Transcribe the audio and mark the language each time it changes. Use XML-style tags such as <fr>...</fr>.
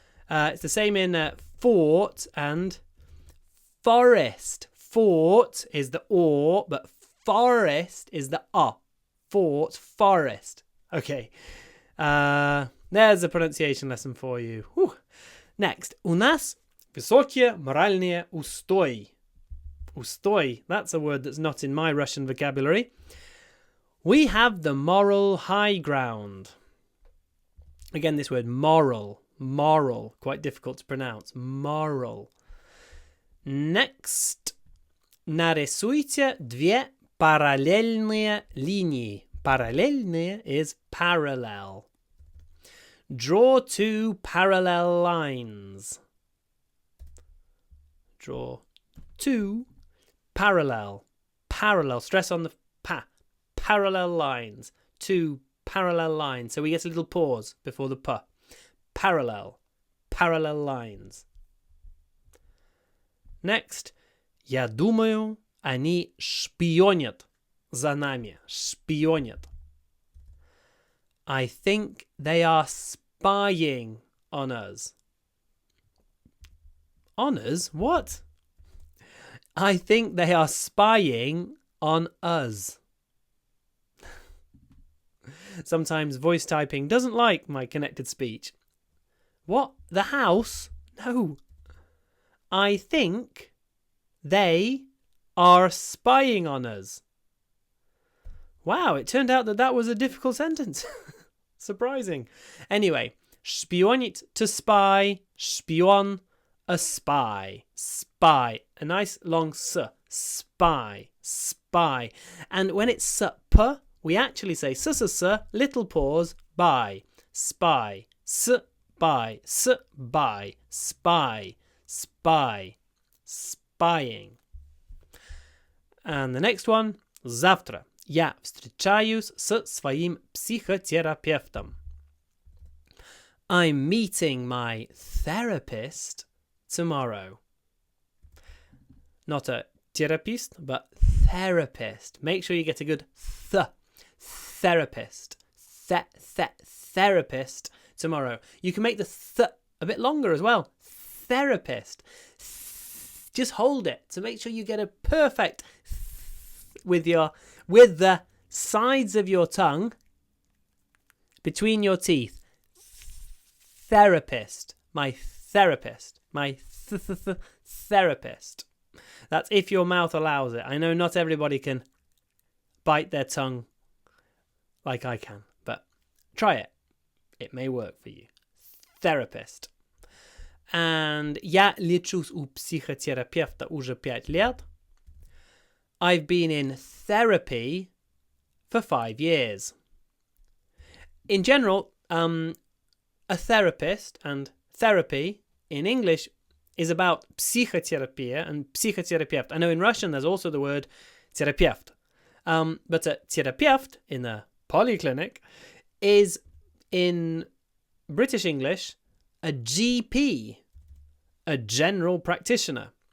<en>It's the same in fort and forest. Fort is the or, but forest is the Fort, forest. Okay. There's a pronunciation lesson for you. Whew. Next.</en> <ru>У нас высокие моральные устои. Ustoy.</ru> <en>That's a word that's not in my Russian vocabulary. We have the moral high ground. Again, this word moral. Moral. Quite difficult to pronounce. Moral. Next.</en> <ru>Нарисуйте две параллельные линии.</ru> <en>Параллельные is parallel. Draw two parallel lines. Draw two parallel. Parallel. Stress on the pa. Parallel lines. Two parallel lines. So we get a little pause before the pa. Parallel. Parallel lines. Next.</en> <ru>Я думаю, они шпионят за нами. Шпионят.</ru> <en>I think they are spying on us. On us? What? I think they are spying on us. Sometimes voice typing doesn't like my connected speech. What? The house? No. I think they are spying on us. Wow, it turned out that was a difficult sentence. Surprising. Anyway, шпионить, to spy, шпион, a spy, spy. A nice long s, spy, spy. And when it's p, we actually say s, little pause, by, spy, by, by, spy, spy, spying. And the next one, завтра.</en> <ru>Я встречаюсь с своим психотерапевтом.</ru> <en>I'm meeting my therapist tomorrow. Not a therapist, but therapist. Make sure you get a good therapist. Therapist tomorrow. You can make the a bit longer as well. Therapist. Just hold it to make sure you get a perfect with the sides of your tongue between your teeth. Therapist. My therapist. My therapist. That's if your mouth allows it. I know not everybody can bite their tongue like I can, but try it. It may work for you. Therapist.</en> <ru>And я лечусь у психотерапевта уже 5 лет.</ru> <en>I've been in therapy for 5 years. In general, a therapist and therapy in English is about psychoterapia and psychoterapeut. I know in Russian there's also the word terapeut. But a terapeut in a polyclinic is in British English a GP, a general practitioner.</en>